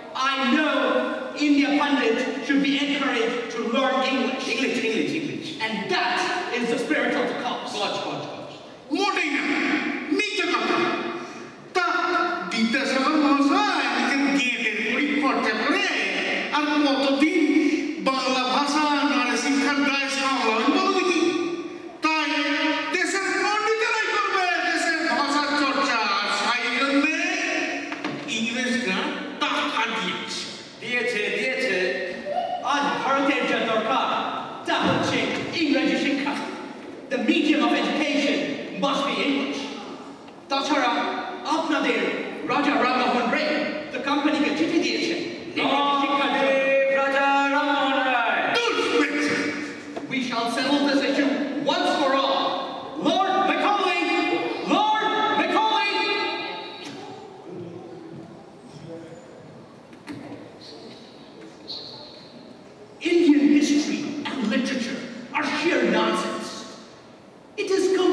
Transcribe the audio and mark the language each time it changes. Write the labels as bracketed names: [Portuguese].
[English] I know India Pandit should be encouraged to learn English. English. And that is the spirit of the cause. [Bangla] মোটেই না, মিথ্যে কথা। তা বিদ্যাসাগর মহাশয় নিজের গেটের পরিচর্যা করে আর কতদিন বাংলা ভাষা নারী শিক্ষার দায় সামলাবেন বলো দেখি? তাই দেশের পণ্ডিতেরাই করবে দেশের ভাষার চর্চা, আর সেই জন্যে ইংরেজরা টাকা দিয়েছে। আজ ভারতের যা দরকার তা হচ্ছে ইংরেজি শিক্ষা। [English] The medium of education must be English. [Bangla] তাছাড়া আপনাদের রাজা রামমোহন রায় the কোম্পানিকে চিঠি দিয়েছেন ইংরেজি শিক্ষার জন্য। রাজা Rammohan Roy. [English] We shall settle this issue once for all. Lord Macaulay! Lord Macaulay! Indian history and literature are sheer nonsense. It is